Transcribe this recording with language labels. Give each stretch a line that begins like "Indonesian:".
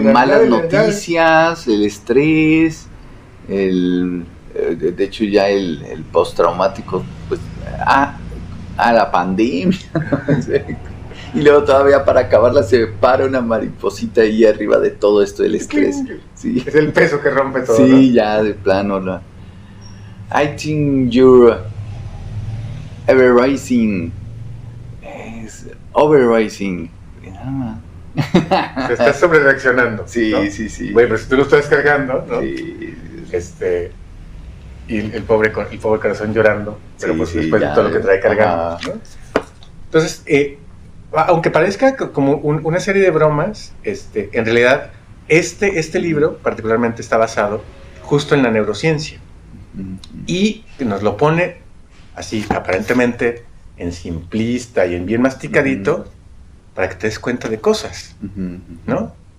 Spanish: malas noticias, el estrés, de hecho ya el postraumático, pues, la pandemia. Y luego todavía para acabarla se para una mariposita ahí arriba de todo esto del estrés. Sí. Es el peso que rompe todo. Sí, ¿no? ya de plano. ¿No?
English: I think you're overrising. Overrising.
Spanish: Se está sobre reaccionando. Sí, ¿no? sí. Bueno, pero si tú lo estás cargando, ¿no? Sí. Y el pobre corazón llorando, pero pues después ya, de todo lo que trae cargando, ¿no? Entonces, aunque parezca como una serie de bromas, en realidad este libro particularmente está basado justo en la neurociencia y nos lo pone así aparentemente en simplista y en bien masticadito para que te des cuenta de cosas, ¿no?